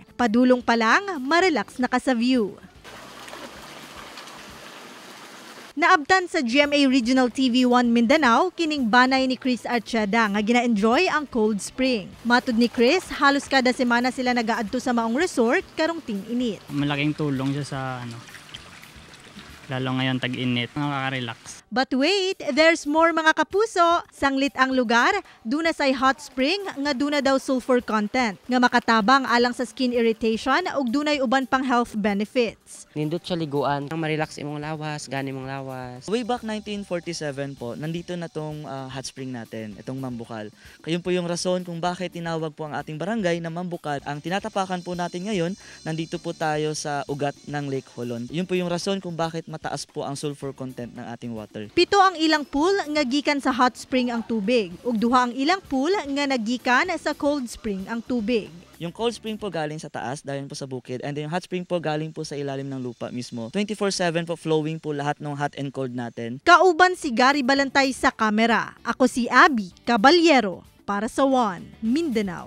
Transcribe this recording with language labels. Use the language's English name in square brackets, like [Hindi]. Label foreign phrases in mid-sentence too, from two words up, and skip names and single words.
[Cebuano] Padulong pa lang, marelax na ka sa view. Naabtan sa GMA Regional TV 1 Mindanao kining banay ni Chris Archada nga gina-enjoy ang [English] cold spring. [Cebuano] Matud ni Chris, halos kada semana sila nagaadto sa maong resort karong ting-init. [Filipino] Malaking tulong siya sa lalo ngayon tag-init, nakaka-relax. [English] But wait, there's more [Filipino] mga kapuso. [Cebuano] Sanglit ang lugar, duna say [English] hot spring [Cebuano] nga duna daw [English] sulfur content [Cebuano] nga makatabang alang sa [English] skin irritation [Cebuano] ug dunay uban pang [English] health benefits. [Cebuano] Nindot siya liguan, ma-relax imong lawas, gani mong lawas. [English] Way back [Filipino] 1947 po, nandito na tong [English] hot spring [Filipino] natin, itong Mambukal. Kayun po yung rason kung bakit tinawag po ang ating barangay na Mambukal. Ang tinatapakan po natin ngayon, nandito po tayo sa ugat ng Lake Holon. Yun po yung rason kung bakit mataas po ang [English] sulfur content [Filipino] ng ating water. [Cebuano] 7 ang ilang pool nga gikan sa [English] hot spring [Cebuano] ang tubig ug 2 ang ilang pool nga nagikan sa [English] cold spring [Cebuano] ang tubig. [Filipino] Yung [English] cold spring [Filipino] po galing sa taas, dahil po sa bukid, and then yung [English] hot spring [Filipino] po galing po sa ilalim ng lupa mismo. 24/7 po flowing po lahat ng [English] hot and cold [Filipino] natin. [Cebuano] Kauban si Gary Balantay sa kamera. Ako si Abby Caballero para sa One Mindanao.